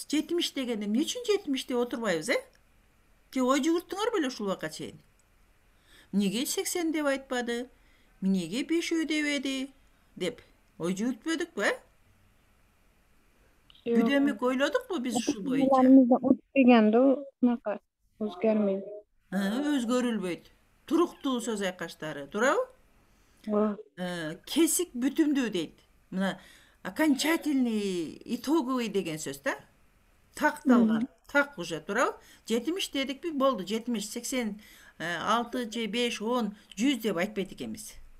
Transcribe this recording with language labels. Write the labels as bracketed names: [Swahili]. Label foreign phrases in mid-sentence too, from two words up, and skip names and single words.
[Kyrgyz] 70 дегенде эмне үчүн 70 деп отурбайбыз, Же ой жүгүрттүңөр беле ушул убакка чейин? Эмнеге 80 деп айтпады? Эмнеге 5 дебеди? Деп ой жүгүртпөдүкпү, Бүдөмүк ойлодукпу биз ушул боюнча? [Uzbek] O'tpaganda unaqa o'zgarmaydi. [Kyrgyz] Өзгөрүлбөйт. Туруктуу сөз айкаштары, туурабы? Кесик бүтүмдүү дейт. Мына [Russian] окончательный, итоговый [Kyrgyz] деген сөз да. Такталган, [Russian] так уже, [Kyrgyz] туурабы? 70 дедикпи, болду, 70, 80, 6 же 5, 10, 100 деп айтпайт экенбиз.